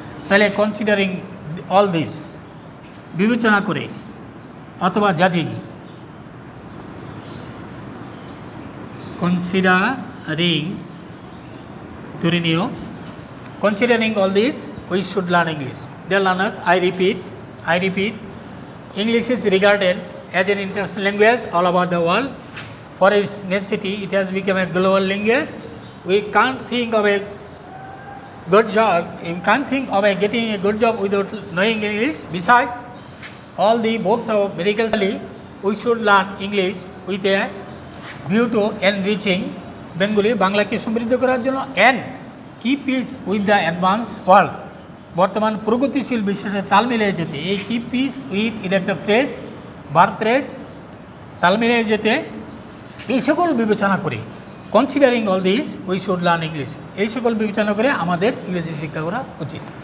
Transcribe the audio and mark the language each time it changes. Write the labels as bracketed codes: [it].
[bn] তাহলে [en] considering all this, [bn] বিবেচনা করে, অথবা [en] জাজিং, considering, [bn] ধরে নিও, [en] Considering all this we should learn English. Dear learners, I repeat, English is regarded as an international language all over the world. For its necessity, it has become a global language. We can't think of a good job, you can't think of getting a good job without knowing English. Besides, all the books of medical study, we should learn English with a view to enriching Bengali, [bn] বাংলাকে সমৃদ্ধ করার জন্য, [en] and keep peace with the advanced world, [bn] বর্তমান প্রগতিশীল বিশ্বের তাল মিলিয়ে যেতে। এই [en] keep peace with, [bn] এটা একটা ফ্রেজ, ভার্ব ফ্রেজ, তাল মিলিয়ে যেতে এই সকল বিবেচনা করে, [en] considering all this we should learn English, [bn] এই সকল বিবেচনা করে আমাদের ইংরেজি শিক্ষা করা উচিত।